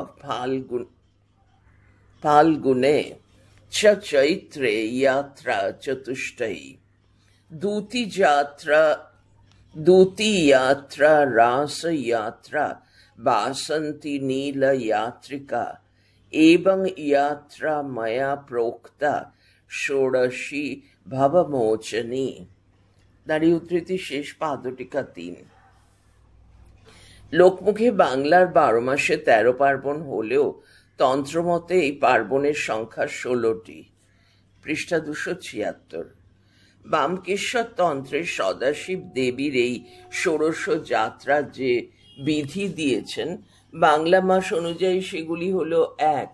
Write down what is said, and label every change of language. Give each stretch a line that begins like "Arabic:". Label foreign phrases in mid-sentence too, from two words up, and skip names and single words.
Sanskrit: फाल्गुने च चैत्रे यात्रा चतुष्टयी दूती यात्रा रास यात्रा वासंती नील यात्रिका एवं यात्रा मया प्रोक्ता षोडशी भवमोचनी।
Bangla: দাঁড়িয়ে উদ্ধৃতি শেষ, পাদটিকা ৩। লোকমুখে বাংলার ১২ মাসে ১৩ পার্বণ হলেও তন্ত্রমতে এই পার্বণের সংখ্যা ১৬টি। পৃষ্ঠা ২৭৬। বামকেশ্বর তন্ত্রে সদাশিব দেবীর এই ষোড়শ যাত্রা যে বিধি দিয়েছেন, বাংলা মাস অনুযায়ী সেগুলি হল: ১.